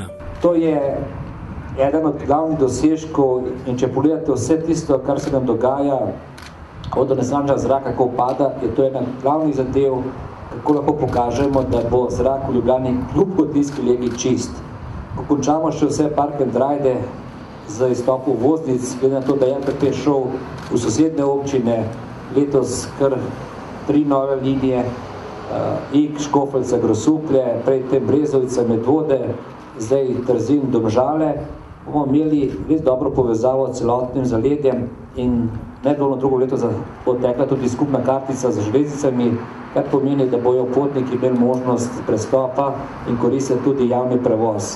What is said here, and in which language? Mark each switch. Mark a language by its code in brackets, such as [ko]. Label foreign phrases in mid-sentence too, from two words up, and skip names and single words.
[sl] To je eden od glavnih dosežkov in če pogledate vse tisto, kar se nam dogaja, od onesnaženja zraka, kako pada, je to ena glavnih zadev, kako lahko pokažemo, da bo zrak v Ljubljani kljub gotijski legi čist. Ko končamo še vse [en] park and ride [sl] za izstopu voznic, glede na to, da je MPP šel v sosedne občine, letos kar 3 nove linije, Ig, Škofeljca, Grosuplje, prej tem Brezovica, Medvode, zdaj Trzin, Domžale, bomo imeli res dobro povezavo s celotnim zaledjem in nedolno drugo leto bo tekla tudi skupna kartica z železnicami, kar pomeni, da bojo potniki imeli možnost prestopa in koristiti tudi javni prevoz.